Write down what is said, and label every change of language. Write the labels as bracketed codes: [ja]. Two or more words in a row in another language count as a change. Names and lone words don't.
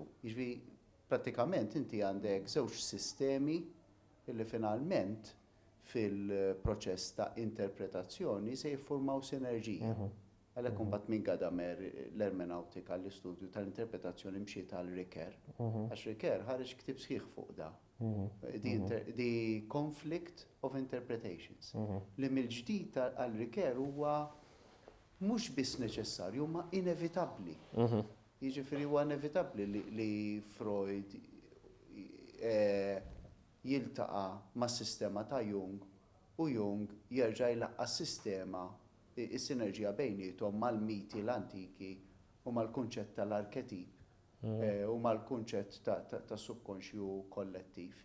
[mt] Jiġri prattikament inti għandek żewġ sistemi li finalment fil-proċess ta' interpretazzjoni se jiffurmaw sinerġija. Għalhekk imbagħad minn Gadamer l-ermenawtika l-istudju tal-interpretazzjoni mxiet għal Ricoeur. Għax Ricoeur ħareġ ktieb sħiħ fuq da. The conflict of interpretations. Li mill-ġdid għal Ricoeur huwa mhux biss neċessarju, ma inevitabbli. Jiġifieri huwa inevitabbli li Freud jiltaqa' mas-sistema ta' Jung u Jung jerġa' jlaqqa s-sistema is-sinerġija bejniethom mal-miti l-antiki u mal-kunċett tal-arketip u mal-kunċett ta' subkonxju kollettiv.